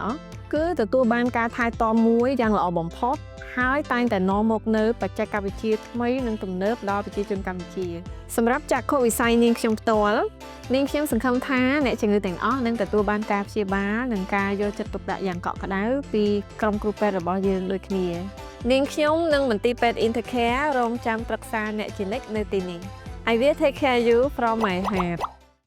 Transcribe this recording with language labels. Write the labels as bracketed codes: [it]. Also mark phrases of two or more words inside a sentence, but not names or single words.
[km] ស់គឺទទួលបានការថែទាំមួយយ៉ាងល្អបំផុតហើយតែងតែនាំមកនៅបច្ចេកវិទ្យាថ្មីនិងទំនើបដល់ប្រជាជនកម្ពុជាសម្រាប់ចក្ខុវិស័យនាងខ្ញុំផ្ទាល់នាងខ្ញុំសង្ឃឹមថាអ្នកជំងឺទាំងអស់នឹងទទួលបានការព្យាបាលនិងការយកចិត្តទុកដាក់យ៉ាងកក់ក្ដៅពីក្រុមគ្រូពេទ្យរបស់យើងដូចគ្នានាងខ្ញុំនិងមន្ទីរពេទ្យ Intercare រងចាំប្រឹក្សាអ្នកជានិច្ចនៅទីនេះ [en] I will take care you from my heart